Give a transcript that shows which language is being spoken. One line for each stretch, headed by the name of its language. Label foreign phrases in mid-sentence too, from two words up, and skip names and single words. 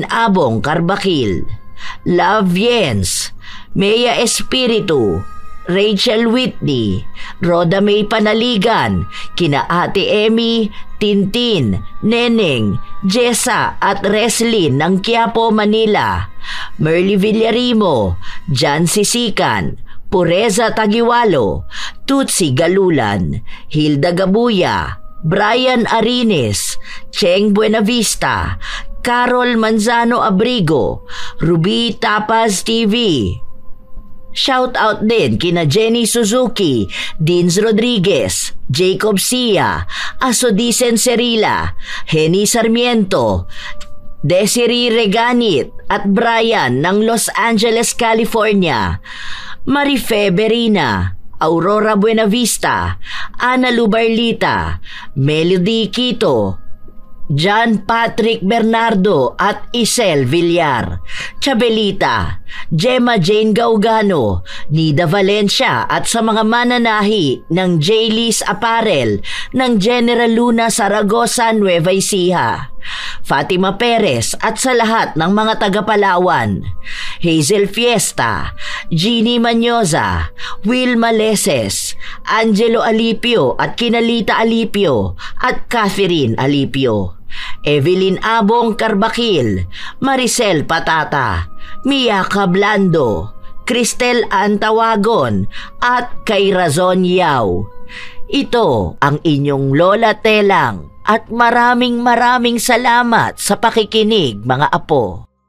Filipino: Abong Carbakil, Love Jens, Mea Espiritu, Rachel Whitney, Roda May Panaligan, kina Ate Emmy, Tintin, Neneng, Jessa at Reslin ng Quiapo, Manila, Merly Villarimo, Jan Sisikan, Pureza Tagiwalo, Tutsi Galulan, Hilda Gabuya, Brian Arines, Cheng Buenavista, Carol Manzano Abrigo, Ruby Tapaz TV.
English: Shout out
Filipino: din kina Jenny Suzuki, Dins Rodriguez, Jacob Sia, Asodisen Serila, Henny Sarmiento, Desiree Reganit at Brian ng Los Angeles, California, Marife Berina, Aurora Buenavista, Ana Lubarlita, Melody Quito, John Patrick Bernardo at Isel Villar, Chabelita, Gemma Jane Gaugano, Nida Valencia at sa mga mananahi ng J-Lee's Apparel ng General Luna Zaragoza, Nueva Ecija, Fatima Perez at sa lahat ng mga taga-Palawan, Hazel Fiesta, Jeannie Manyoza, Wilma Leses, Angelo Alipio at Kinalita Alipio at Catherine Alipio, Evelyn Abong Carbakil, Maricel Patata, Mia Cablando, Cristel Antawagon at kay Razon Yao. Ito ang inyong Lola Telang at maraming salamat sa pakikinig, mga apo.